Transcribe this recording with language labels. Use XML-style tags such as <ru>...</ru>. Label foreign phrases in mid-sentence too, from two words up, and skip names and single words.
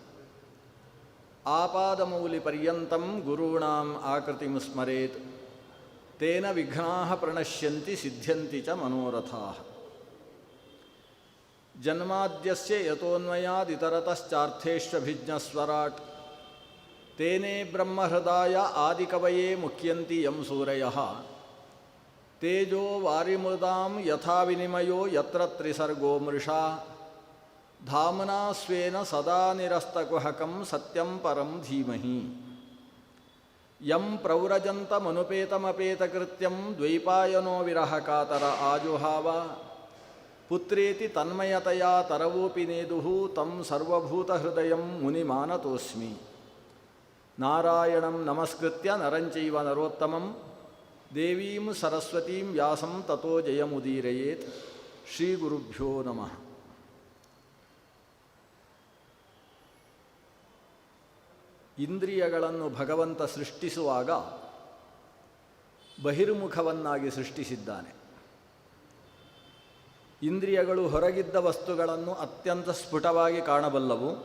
<sa>ಆಪಾದಮೌಲಿಪರ್ಯಂತಂ ಗುರುಣಾಂ ಆಕೃತಿಂ ಸ್ಮರೇತ್ ತೇನ ವಿಘ್ನಾಃ ಪ್ರಣಶ್ಯಂತಿ ಸಿದ್ಧ್ಯಂತಿ ಚ ಮನೋರಥಾಃ ಜನ್ಮಾದ್ಯಸ್ಯ ಯತೋನ್ಮಯಾದಿತರತಶ್ಚಾರ್ಥೇಷ್ವಭಿಜ್ಞಸ್ವರಾಟ್ ತೇನೇ ಬ್ರಹ್ಮಹೃದಾಯ ಆದಿಕವಯೇ ಮುಖ್ಯಂತಿ ಯಂ ಸೂರಯಃ ತೇಜೋ ವಾರಿಮೃದಾಂ ಯಥಾ ವಿನಿಮಯೋ ಯತ್ರ ತ್ರಿಸರ್ಗೋ ಮೃಷಾ ಧಾಮ್ನಾ ಸ್ವೇನ ಸದಾ ನಿರಸ್ತಕುಹಕಂ ಸತ್ಯಂ ಪರಂ ಧೀಮಹಿ ಯಂ ಪ್ರವ್ರಜಂತಮನುಪೇತಮಪೇತಕೃತ್ಯಂ ದ್ವೈಪಾಯನೋ ವಿರಹಕಾತರ ಆಜುಹಾವ ಪುತ್ರೇತಿ ತನ್ಮಯತಯಾ ತರವೋಪಿ ನೇದುಃ ತಂ ಸರ್ವಭೂತಹೃದಯಂ ಮುನಿಮಾನತೋಸ್ಮಿ ನಾರಾಯಣಂ ನಮಸ್ಕೃತ್ಯ ನರಂಚೈವ ನರೋತ್ತಮಂ ದೇವೀಂ ಸರಸ್ವತೀಂ ವ್ಯಾಸಂ ತತೋ ಜಯಮುದೀರಯೇತ್. ಶ್ರೀ ಗುರುಭ್ಯೋ ನಮಃ.</sa> <kn>ಇಂದ್ರಿಯಗಳನ್ನು ಭಗವಂತ ಸೃಷ್ಟಿಸುವಾಗ ಬಹಿರ್ಮುಖವನ್ನಾಗಿ ಸೃಷ್ಟಿಸಿದ್ದಾನೆ. ಇಂದ್ರಿಯಗಳು ಹೊರಗಿದ್ದ ವಸ್ತುಗಳನ್ನು ಅತ್ಯಂತ ಸ್ಫುಟವಾಗಿ ಕಾಣಬಲ್ಲವು.</kn>